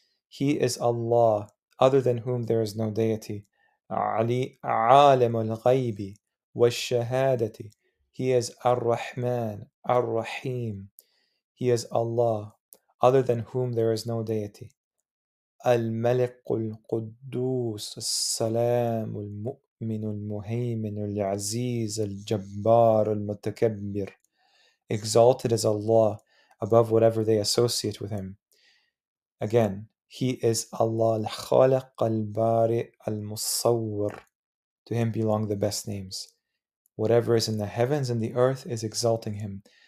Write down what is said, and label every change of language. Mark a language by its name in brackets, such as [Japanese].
[English] He is Allah, other than whom there is no deity. [Arabic] عَالِمُ الْغَيْبِ وَالشَّهَادَةِ. [English] He is Ar-Rahman, Ar-Rahim. He is Allah, other than whom there is no deity. [Arabic] الملك القدوس السلام المؤمن المهيمن العزيز الجبار المتكبر. [English] Exalted is Allah above whatever they associate with Him. Again, He is Allah al-Khaliq al-Bari al-Musawwir. To Him belong the best names. Whatever is in the heavens and the earth is exalting Him.